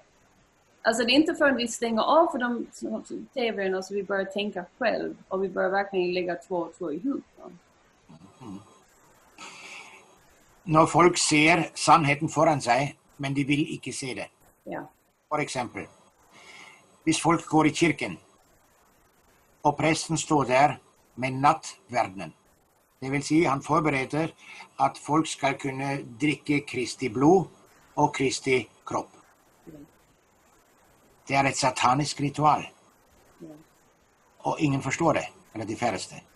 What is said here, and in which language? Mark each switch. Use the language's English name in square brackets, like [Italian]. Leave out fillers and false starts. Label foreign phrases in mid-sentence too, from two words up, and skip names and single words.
[Swedish] Alltså det är inte förrän vi stänger av för de tv:arna så vi börjar tänka själv och vi börjar verkligen lägga två och två ihop. När folk ser sannheten foran sig, men de vill inte se det. Ja. [Norwegian] For eksempel, hvis folk går i kirken, og presten står der med nattverdenen, det vil si han forbereder at folk skal kunne drikke Kristi blod og Kristi kropp. Det er et satanisk ritual. Og ingen forstår det, eller de færreste.